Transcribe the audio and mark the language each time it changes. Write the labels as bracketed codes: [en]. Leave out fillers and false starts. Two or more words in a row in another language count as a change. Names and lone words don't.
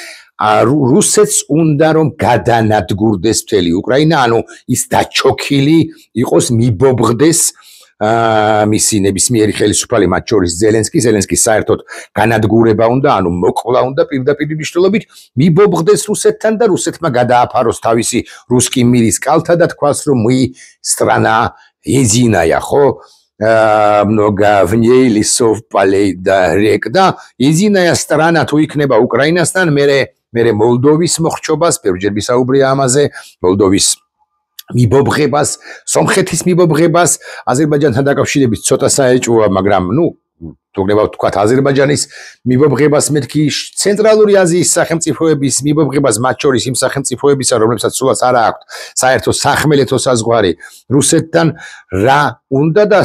[ka] რუსეთს უნდა რომ გადანადგურდეს მთელი უკრაინა ანუ ის დაჩოქილი იყოს მიბობღდეს მისი ნებისმიერი ხელისუფალი მათ შორის ზელენსკი საერთოდ განადგურება უნდა ანუ მოკლა უნდა პირდაპირ მნიშვნელობით მიბობღდეს რუსეთთან და რუსეთმა გადააფაროს თავისი რუსკი მირის კალთა და თქვას რომ [ru] мы страна единая [ka] ხო [ru] много в ней лесов полей да рек да единая страна [ka] თუ იქნება უკრაინასთან მერე მერე მოლდოვის მოხრჩობას, ბევრჯერ ვისაუბრია ამაზე, მოლდოვის მიბობღებას, სომხეთის მიბობღებას, აზერბაიჯანთან დაკავშირებით ცოტა საეჭვოა, მაგრამ თუნდაც თქვათ აზერბაიჯანის მიბობღებას მეთქი ცენტრალური აზიის სახელმწიფოების მიბობღებას მათ შორის იმ სახელმწიფოებისა, რომლებსაც სულაც არა აქვთ საერთო სახმელეთო საზღვარი რუსეთთან, რა უნდა და